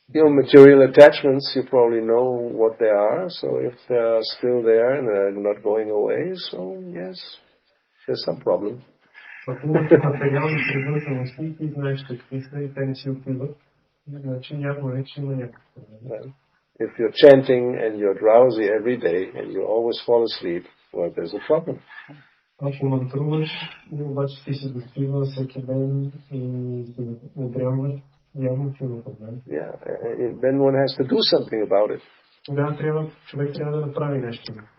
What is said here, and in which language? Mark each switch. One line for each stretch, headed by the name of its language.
English: Material attachments, you probably know what they are. So if they are still there and they're not going away, so yes, there's some problem.
Bulgarian: Ако имате материални привързаности и ти знаеш какви са и те не си отиват, значи явно е, че има някакъв проблем.
English: If you're chanting and you're drowsy every day and you always fall asleep, well, there's a problem.
Bulgarian: Ако мантруваш, обаче ти се доспива всеки ден и се удрямваш, явно че има проблем.
English: Yeah, then one has to do something about it.
Bulgarian: Тогава човек трябва да направи нещо.